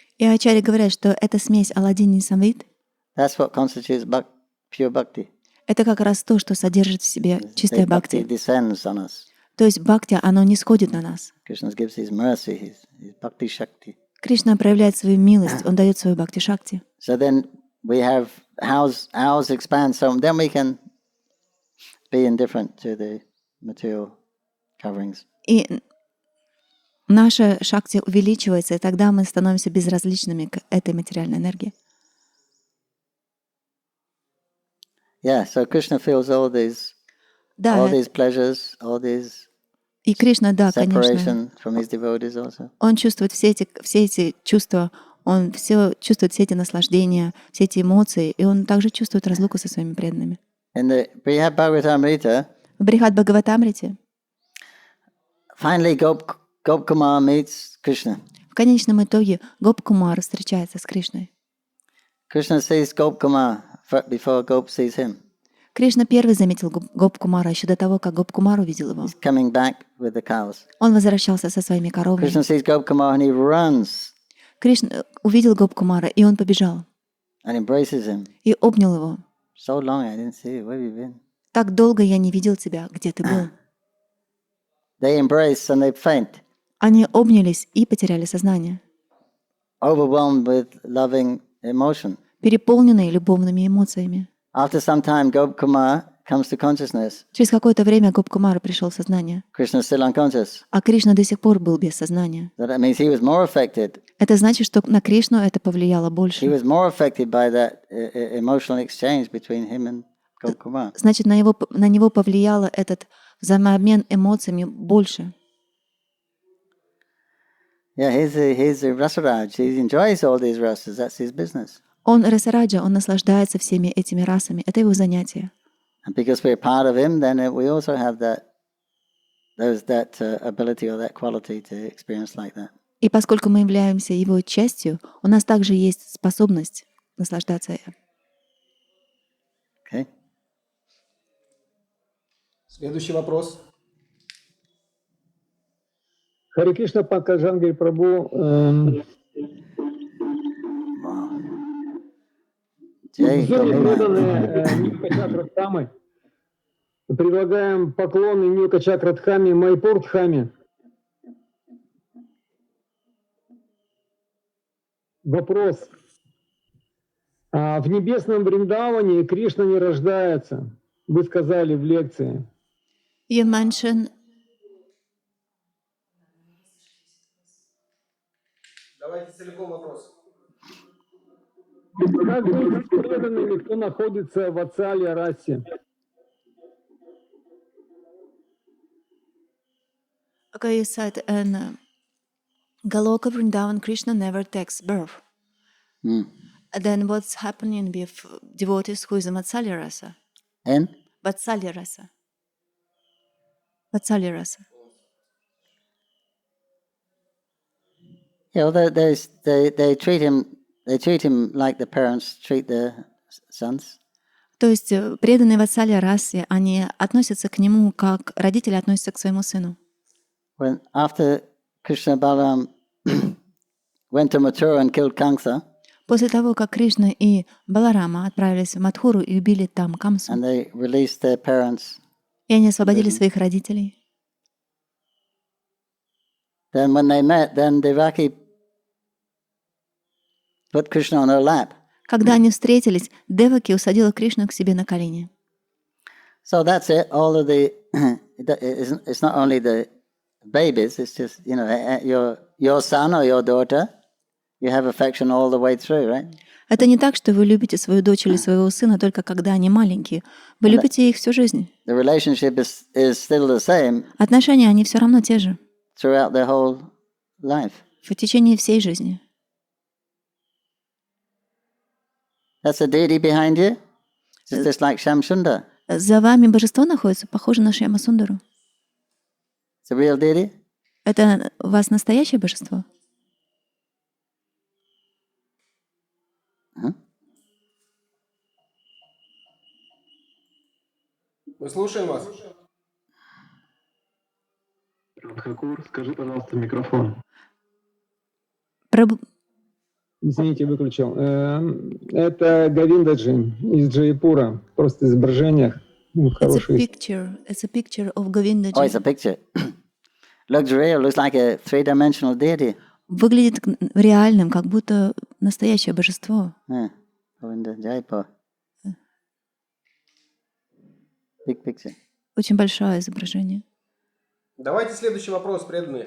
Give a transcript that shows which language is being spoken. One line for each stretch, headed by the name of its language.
Russian: И ачарьи говорят, что эта смесь Аладдини и Самвит
English: that's what constitutes pure bhakti.
Russian: это как раз то, что содержит в себе чистое
English: Bhakti
Russian: бхакти.
English: descends on us.
Russian: То есть бхакти, оно не сходит на нас.
English: Krishna gives his mercy, his bhakti shakti.
Russian: Кришна проявляет свою милость, он дает свою бхакти-шакти.
English: So then we have ours expands, so then we can be indifferent to the material coverings.
Russian: И наша шакти увеличивается, и тогда мы становимся безразличными к этой материальной энергии.
English: Yeah, so Krishna feels all these
Russian: Да,
English: pleasures, all these
Russian: и Кришна, да, конечно,
English: separation from his devotees also.
Russian: он чувствует все эти чувства, он чувствует все эти наслаждения, все эти эмоции, и он также чувствует разлуку со своими преданными.
English: In the Srimad Bhagavatam,
Russian: В Брихад Бхагаватамрите
English: finally Gopkumar meets Krishna.
Russian: в конечном итоге Гопкумар встречается с Кришной.
English: Krishna sees Gopkumar before Gop sees him.
Russian: Кришна первый заметил Гопкумара еще до того, как Гопкумар увидел его.
English: He's coming back with the cows.
Russian: Он возвращался со своими коровами.
English: Krishna sees Gopkumar and he runs
Russian: Кришна увидел Гопкумара, и он побежал,
English: and embraces him.
Russian: и обнял его.
English: So long I didn't see you. Where have you been?
Russian: «Так долго я не видел тебя, где ты был?»
English: They embrace and they faint,
Russian: Они обнялись и потеряли сознание,
English: overwhelmed with loving emotion.
Russian: переполненные любовными эмоциями.
English: After some time, Gopkumar comes to consciousness.
Russian: Через какое-то время Гопкумар пришел в сознание,
English: Krishna is still unconscious.
Russian: а Кришна до сих пор был без сознания.
English: So that means he was more affected.
Russian: Это значит, что на Кришну это повлияло
English: He
Russian: больше.
English: was more affected by that emotional exchange between him and Gopkumar.
Russian: Значит, на него повлияло этот взаимообмен эмоциями больше.
English: Yeah, he's a Rasaraj. He enjoys all these rasas. That's his business.
Russian: Он расараджа, он наслаждается всеми этими расами. Это его занятие.
English: And because we're part of him, then we also have that ability or that quality to experience like that.
Russian: И поскольку мы являемся его частью, у нас также есть способность наслаждаться. Okay. Следующий вопрос. Харе Кришна, Панкаджангри Прабhu. Преданные Екачакра Дхамы. Предлагаем поклоны Екачакра Дхаме Майпур Дхаме. Вопрос. В небесном Вриндаване Кришна не рождается. Вы сказали в лекции.
English: You mentioned
Russian: Давайте целиком вопрос. Как быть с преданными, кто находится в Ацале расе?
English: Okay, you said in Goloka Vrindavan, Krishna never takes birth. Then what's happening with devotees who is in Vatsalya rasa? And Vatsalya rasa. Vatsalya rasa. they treat him They treat him like the parents treat their sons.
Russian: То есть преданные Ватсалья расе, они относятся к нему, как родители относятся к своему сыну.
English: When after Krishna Balaram went to Mathura and killed Kamsa,
Russian: После того, как Кришна и Баларама отправились в Мадхуру и убили там Камсу,
English: and they released their parents,
Russian: и они освободили своих родителей,
English: then when they met, then Devaki put Krishna on her lap.
Russian: когда они встретились, Деваки усадила Кришну к себе на колени.
English: So that's it. All of the it's not only the babies. It's just your son or your daughter. You have affection all the way through, right?
Russian: Это не так, что вы любите свою дочь или своего сына только когда они маленькие. Вы любите их всю жизнь.
English: The relationship is still the same
Russian: Отношения, они все равно те же
English: throughout their whole life.
Russian: в течение всей жизни.
English: That's a deity behind you. It's just like Shamsundar.
Russian: За вами божество находится, похоже на Шьяма Сундару. It's a real deity. Это у вас настоящее божество? Мы слушаем вас. Радхакур, скажи, пожалуйста, в микрофон. Прабху... Извините, выключил. Это Говиндаджи из Джайпура. Просто изображение. Хороший.
English: It's a picture of Govindaji. Oh, it's a picture. Looks real. Looks like a three-dimensional deity.
Russian: Выглядит реальным, как будто настоящее божество.
English: Govinda Jaipur. Big picture.
Russian: Очень большое изображение. Давайте следующий вопрос, преданные.